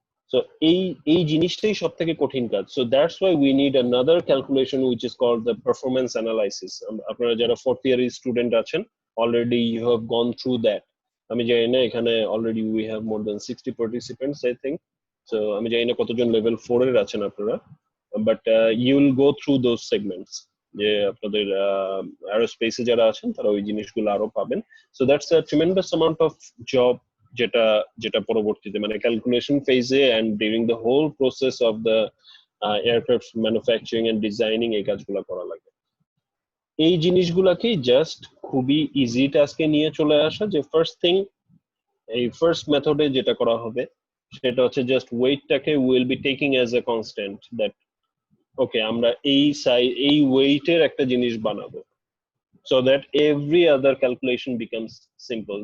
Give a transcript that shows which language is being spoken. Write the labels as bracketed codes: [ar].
[bn] So এই জিনিসটাই সব থেকে কঠিন কাজ. [en] So that's why we need another calculation which is called the performance analysis. [bn] আপনারা যারা [en] fourth year student [bn] আছেন [en] already you have gone through that. [bn] আমি জানি না এখানে [en] already we have more than 60 participants I think. So [bn] আমি জানি না কতজন [en] level 4 [bn] এর আছেন আপনারা, [en] but you will go through those segments. [bn] যে আপনাদের aerospace এ যারা আছেন তারা ওই জিনিসগুলো আরো পাবেন. [en] So that's a tremendous amount of job [bn] যেটা পরবর্তীতে মানে ক্যালকুলেশন ফেজে [en] and during the whole process of the aircraft manufacturing and designing [bn] এই কাজগুলো করা লাগে। এই জিনিসগুলোকে জাস্ট খুবই ইজি টাস্কে নিয়ে চলে আসা, যে ফার্স্ট থিং এই ফার্স্ট মেথডে যেটা করা হবে সেটা হচ্ছে just ওয়েটটাকে [en] will be taking as a constant, that okay [bn] আমরা এই ওয়েটের একটা জিনিস বানাবো, [en] so that every other calculation becomes simple.